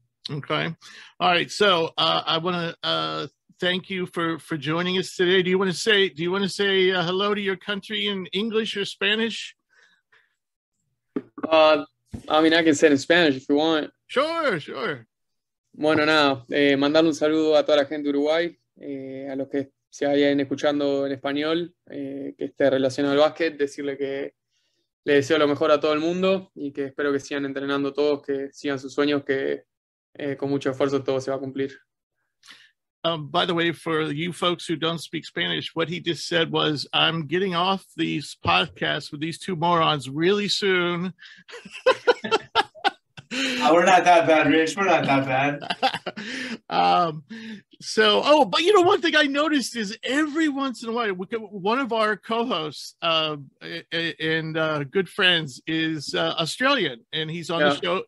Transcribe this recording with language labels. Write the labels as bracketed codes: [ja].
[en] Okay. All right. So I want to thank you for joining us today. Do you want to say hello to your country in English or Spanish? I mean, I can say it in Spanish if you want. Sure. [es] Bueno, nada, mandar un saludo a toda la gente de Uruguay, a los que se vayan escuchando en español, que esté relacionado al básquet, decirle que le deseo lo mejor a todo el mundo y que espero que sigan entrenando todos, que sigan sus sueños, que con mucho esfuerzo todo se va a cumplir. [en] By the way, for you folks who don't speak Spanish, what he just said was, I'm getting off these podcasts with these two morons really soon. We're not that bad, Rich. We're not that bad. But one thing I noticed is every once in a while, one of our co-hosts and good friends is Australian, and he's on the show.